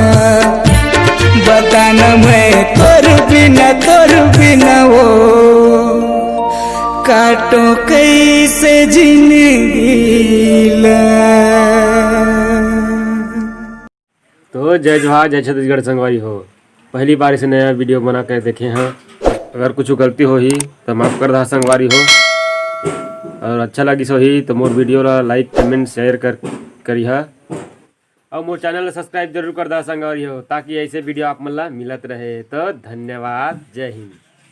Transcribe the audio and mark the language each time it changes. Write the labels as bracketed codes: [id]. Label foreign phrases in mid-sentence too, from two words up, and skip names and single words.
[hne] बता न मैं तोर बिना हो काटो कैसे जिंदगी ला। तो जय जवाहर जय छत्तीसगढ़ संगवारी हो। पहली बार इसे नया वीडियो बना कर देखे हैं, अगर कुछ गलती हो ही तो माफ़ कर दा संगवारी हो। और अच्छा लगी सो ही तो मोर वीडियो ला [en] like comment share [hne] करिहा और मोर चैनल ला सब्सक्राइब जरूर कर दा संगवारी हो, ताकि ऐसे वीडियो आप मन ला मिलत रहे। तो धन्यवाद, जय हिंद।